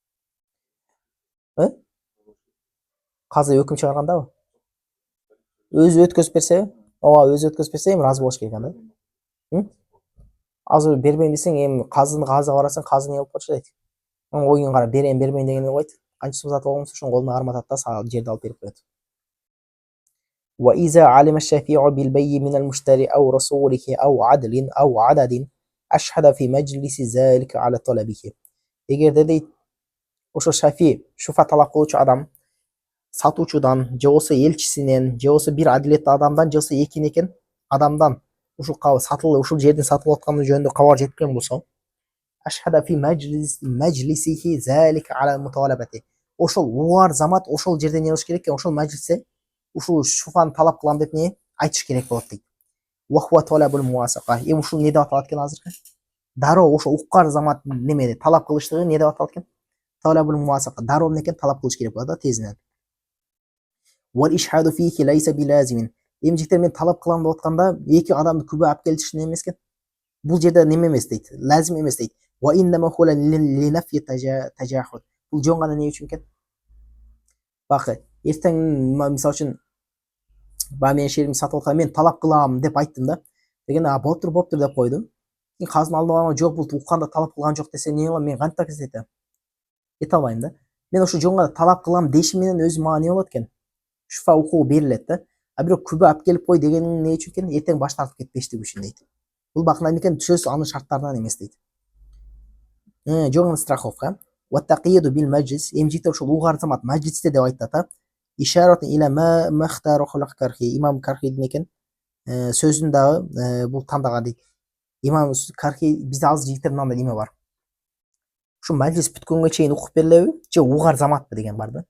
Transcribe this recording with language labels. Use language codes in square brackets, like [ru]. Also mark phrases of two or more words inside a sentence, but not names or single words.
[ky] Казы өкүм чыгаргандабы? Өзү өткөзүп берсе, ооба өзү өткөзүп берсе эми ыраазы болуш керек анда. Азыр бербейм десең, эми казыга барасың, казы не болуп калчу дейт. Оюн кара, берем бербейм дегенде койт. Канча сом сатып алган болсо ошону колуна карматат да, сага жерди алып берип коет. [ar] وإذا علم الشفيع بالبيع من المشتري أو رسوله أو عدل أو عدد أشهد في مجلس ذلك على طلبه. [ky] Эгерде дейт, ошо шафи, шуфа талап кылуучу адам сатуучудан же болбосо элчисинен же болбосо бир адилеттүү адамдан же болбосо экини экен адамдан ушул ушул жердин сатылып атканы жөнүндө кабар жеткен болсо, [ar] أشهد في مجلسه ذلك على المطالبة. [ky] Ошол угар замат ошол жерде не кылыш керек экен? Ошол majlisте ушул шуфаны талап кылам деп не айтыш керек болот дейт. [ar] وهو طلب المواثبة. [ky] Эми ушул не деп аталат экен азыркы? Дароо ошо уккар замат немеде талап кылыштыгы не деп аталат экен? [ar] طلب المواثبة. [ky] Дароо эмнекен талап кылыш керек болот да, тезинен. [ar] والإشهاد فيه ليس بلازم. [ky] Эми жигиттер мен талап кылам деп атканда эки адамды күбө алып келишиш неме эмес экен? Бул жерде неме эмес дейт, лазим эмес дейт. [ar] وإنما هو لنفي التجاحد. [ky] Бул жөн гана не үчүн экен? Бакы, эртең мисалы үчүн баягы менин шеримди сатып аткан, мен талап кылам деп айттым да. Дегенде болуптур деп койдум. Кийин казынын алдына барганда жок, бул укканда талап кылган жок десе не кылам? Мен кантип кетем? Кете албайм да. Мен ошо жөн гана талап кылам дешим менен өзү мага не болот экен? Шуфа укугу берилет да. А бирок күбө алып келип кой дегениң не үчүн экен? Эртең баш тартып кетпештиги үчүн дейт. Бул бакындан экен сөз анын шарттарынан эмес дейт. Жөн гана страховка. [ar] وتتقيد بالمجلس. [ky] Эми жигиттер ошол угар замат majlisте деп айтат. [ar] إشارة إلى ما اختاره الكرخي. [ky] Имам Кархидин экен сөзүн дагы бул тандаган дейт. Имам Кархи бизде азыр жигиттер мындай неме бар. Ушу majlis бүткөнгө чейин укуп берилеби же угар заматпы деген бар да.